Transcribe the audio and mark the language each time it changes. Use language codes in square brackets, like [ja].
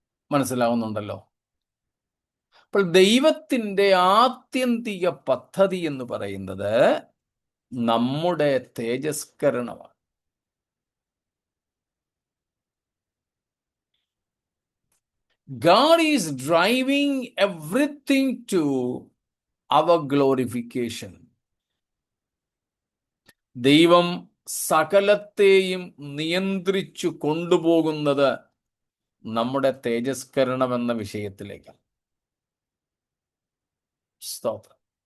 [ml] മനസ്സിലാവുന്നുണ്ടല്ലോ? അപ്പോൾ ദൈവത്തിൻ്റെ ആത്യന്തിക പദ്ധതി എന്ന് പറയുന്നത് നമ്മുടെ തേജസ്കരണമാണ്. [en] God is driving everything to our glorification. [ml] ദൈവം സകലത്തെയും നിയന്ത്രിച്ചു കൊണ്ടുപോകുന്നത് നമ്മുടെ തേജസ്കരണം എന്ന വിഷയത്തിലേക്കാണ്. സ്തോത്രം.